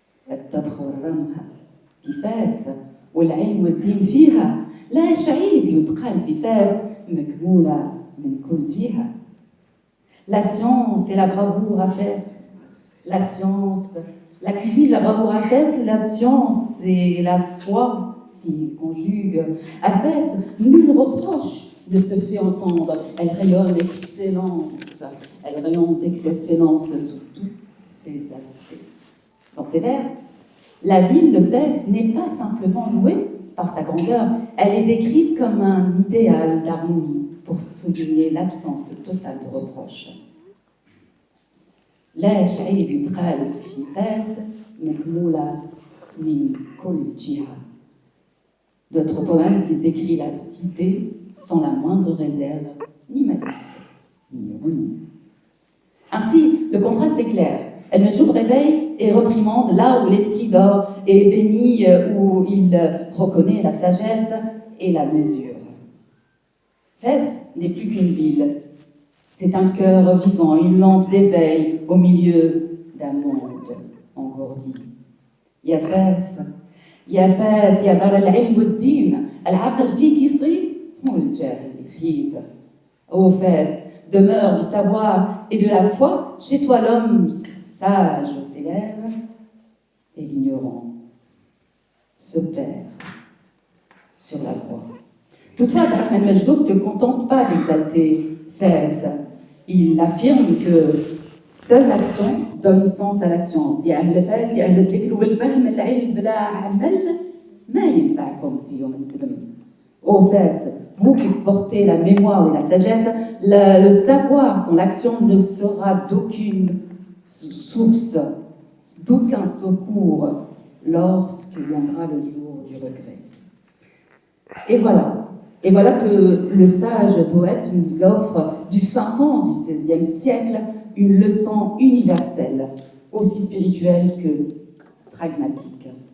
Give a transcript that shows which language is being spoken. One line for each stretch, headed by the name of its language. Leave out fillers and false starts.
Arabic: الطبخ والرمح في فاس والعلم والدين فيها لا شعيب يتقال في فاس مكمولة من كل جهة.
French: La science et la bravoure à Fès. La science, la cuisine, la bravoure à Fès, la science et la foi s'y conjuguent. À Fès, nul reproche ne se fait entendre. Elle rayonne d'excellence. Elle rayonne d'excellence sous tous ses aspects. Dans ses vers, la ville de Fès n'est pas simplement louée par sa grandeur, elle est décrite comme un idéal d'harmonie pour souligner l'absence totale de reproches.
Arabic: لا شعيب يتقال في فاس مكمولة من كل جهة.
French: D'autres poèmes décrit la cité sans la moindre réserve, ni malice, ni ironie. Ainsi, le contraste est clair. El Majdoub réveille et reprimande là où l'esprit dort et bénit où il reconnaît la sagesse et la mesure. Fès n'est plus qu'une ville. C'est un cœur vivant, une lampe d'éveil au milieu d'un monde engourdi.
Arabic: يا فاس يا فاس يا دار العلم والدين العقل فيك يصيب والجاهل يخيب.
French: Ô Fès, demeure du savoir et de la foi, chez toi l'homme sage s'élève et l'ignorant se perd sur la voie. Toutefois, Abderrahmane Majdoub ne se contente pas d'exalter Fès. Il affirme que seule l'action donne sens à la science.
Arabic: يا أهل فاس يا أهل الذكر والفهم العلم بلا عمل ما ينفعكم في يوم الدم.
French: Ô Fès, vous qui portez la mémoire et la sagesse, le savoir sans l'action ne sera d'aucune source, d'aucun secours lorsque viendra le jour du regret. Et voilà que le sage poète nous offre du fin fond du XVIe siècle une leçon universelle, aussi spirituelle que pragmatique.